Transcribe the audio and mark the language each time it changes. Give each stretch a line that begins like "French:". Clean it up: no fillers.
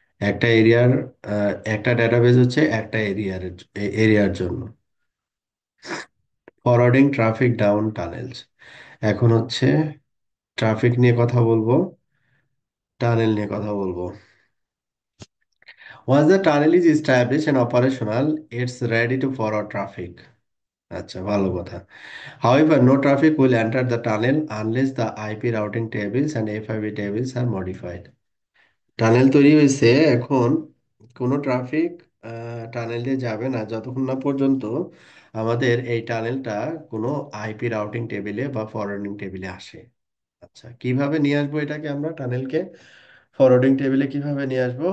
Bangla: একটা এরিয়ার একটা ডেটাবেজ হচ্ছে একটা এরিয়ার জন্য।
English: Forwarding traffic down tunnels.
Bangla: এখন হচ্ছে ট্রাফিক নিয়ে কথা বলবো, টানেল নিয়ে কথা বলবো।
English: Once the tunnel is established and operational, it's ready to forward traffic.
Bangla: আচ্ছা, ভালো কথা।
English: However, no traffic will enter the tunnel unless the IP routing tables and FIB tables are modified.
Bangla: Tunnel তৈরি হয়েছে, এখন কোনো ট্রাফিক টানেল দিয়ে যাবে না যতক্ষণ না পর্যন্ত আমাদের এই টানেলটা কোনো আইপি রাউটিং টেবিলে বা ফরওয়ার্ডিং টেবিলে আসে। আচ্ছা, কিভাবে নিয়ে আসবো এটাকে আমরা টানেলকে ফরওয়ার্ডিং টেবিলে কিভাবে নিয়ে আসবো?